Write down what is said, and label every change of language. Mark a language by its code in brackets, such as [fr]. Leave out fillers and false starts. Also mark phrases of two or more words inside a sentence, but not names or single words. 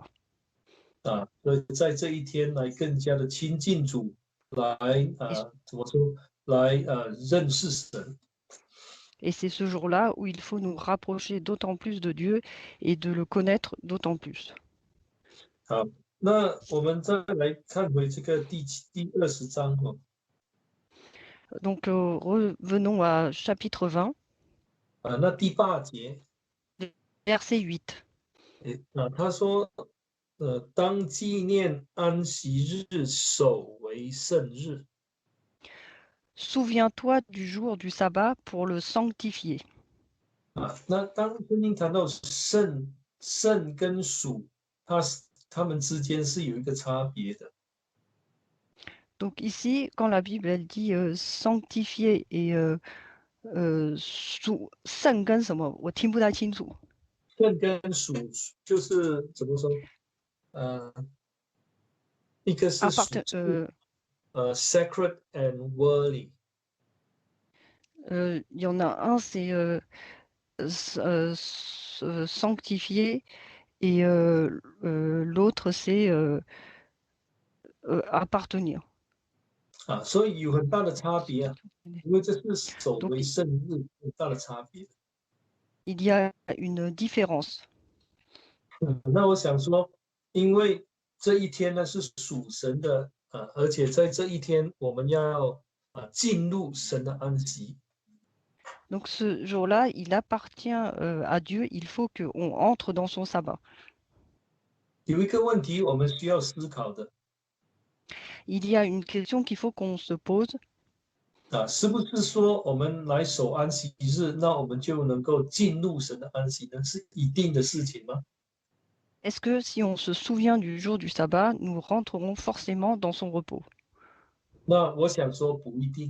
[zh] 所以在这一天来更加的亲近主，来怎么说？来认识神。 [fr] Et c'est ce jour-là où il faut nous rapprocher d'autant plus de Dieu et de le connaître d'autant plus. [zh] 好，那我们再来看回这个第20章。 [fr] Donc revenons à chapitre 20. [zh] 那第8节 [fr] verset 8. [zh] 他说当纪念安息日，守为圣日。 [fr] Souviens-toi du jour du sabbat pour le sanctifier. [zh] 那当圣经谈到圣跟属，他们之间是有一个差别的。 [fr] Donc ici, quand la Bible elle dit sanctifier et [zh] 圣跟什么，我听不太清楚。圣跟属就是怎么说？一个是属 [en] sacred and worldly。 [fr] il y en a un, c'est sanctifier et l'autre, c'est appartenir. [zh] 所以有很大的差别因为这是守为圣日，很大的差别。 [fr] Il y a une différence. [zh] 那我想说，因为这一天呢是属神的而且在这一天我们要进入神的安息。 [fr] Donc ce jour-là, il appartient à Dieu, il faut qu'on entre dans son sabbat. [zh] 有一个问题我们需要思考的 [fr] Il y a une question qu'il faut qu'on se pose. [zh] 是不是说我们来守安息日，那我们就能够进入神的安息呢？是一定的事情吗？ [fr] Est-ce que si on se souvient du jour du sabbat, nous rentrerons forcément dans son repos? [zh] 那我想说不一定。